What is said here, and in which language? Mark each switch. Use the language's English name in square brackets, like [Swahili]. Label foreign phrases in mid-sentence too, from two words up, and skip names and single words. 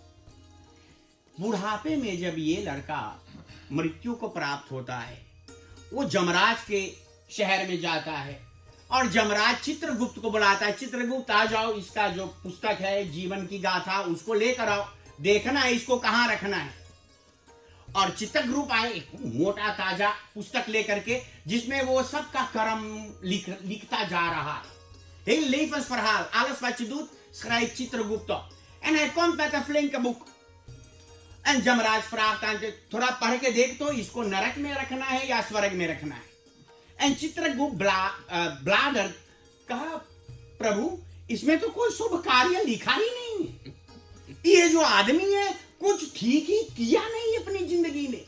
[Hindi] बुढ़ापे में जब ये लड़का मृत्यु को प्राप्त होता है, वो जमराज के शहर में जाता है और जमराज चित्रगुप्त को बुलाता है। चित्रगुप्त आ जाओ, इसका जो पुस्तक है जीवन की गाथा उसको लेकर आओ, देखना है इसको कहां रखना है। और चित्रगुप्त आए एक मोटा ताजा पुस्तक लेकर के, जिसमें वो सबका कर्म लिखता जा रहा है। [Dutch] Heel levensverhaal, alles wat je doet, schrijft Chitragupta op. En hij komt met een flinke boek. En जमराज vraagt aan je, [Hindi] थोड़ा पढ़ के देख तो इसको नरक में रखना है या स्वर्ग में रखना है। एंड चित्रगुप्त ब्लाडर कहा प्रभु इसमें तो कोई शुभ कार्य लिखा ही नहीं है, ये जो आदमी है कुछ ठीक ही किया नहीं अपनी जिंदगी में।